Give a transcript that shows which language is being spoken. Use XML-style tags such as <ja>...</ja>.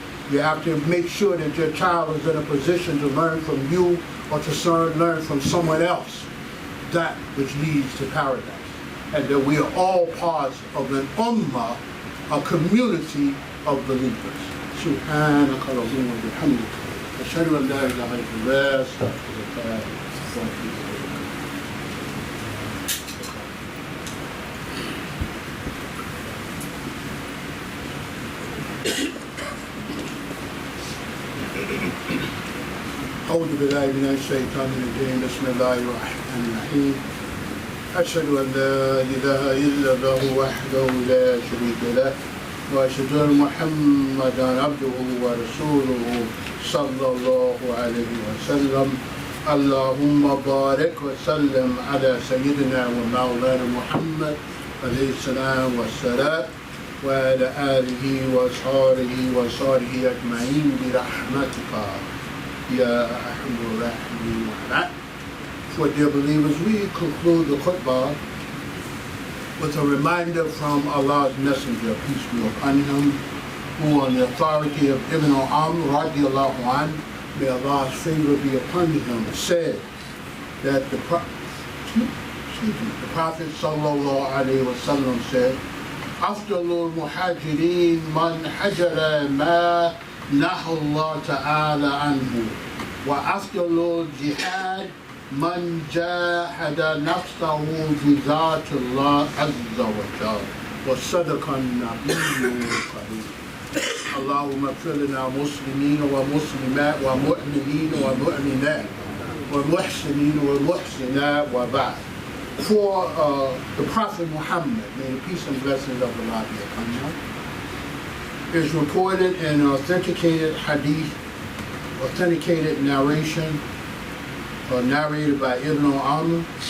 <en>You have to make sure that your child is in a position to learn from you or to learn from someone else that which leads to paradise. And that we are all parts of an ummah, a community of believers.</en> <ar>سبحانك اللهم وبحمدك أشهد أن لا إله إلا الله أستغفرك وأتوب إليك. أعوذ بالله من الشيطان الرجيم بسم الله الرحمن الرحيم أشهد أن لا إله إلا الله وحده لا شريك له وأشهد أن محمدا عبده ورسوله صلى الله عليه وسلم اللهم بارك وسلم على سيدنا ومولانا محمد عليه السلام والسلام وعلى آله وصحبه أجمعين برحمتك يا أرحم الراحمين.</ar> <en>For dear believers, we conclude the khutbah with a reminder from Allah's Messenger, peace be upon him, who on the authority of Ibn Amr radiallahu anhu, may Allah's favor be upon him, said that the Prophet sallallahu alayhi wa sallam said,</en> <ar>أفضل المهاجرين من هجر ما نهى الله تعالى عنه وأفضل الجهاد من جاهد نفسه في ذات الله عز وجل وصدق النبي الكريم. اللهم اغفر لنا مسلمين ومسلمات ومؤمنين ومؤمنات والمحسنين والمحسنات وبعد.</ar> <en>For the Prophet Muhammad, may the peace and blessings of Allah be upon him, is reported in authenticated hadith, authenticated narration, narrated by Ibn Amr.</en>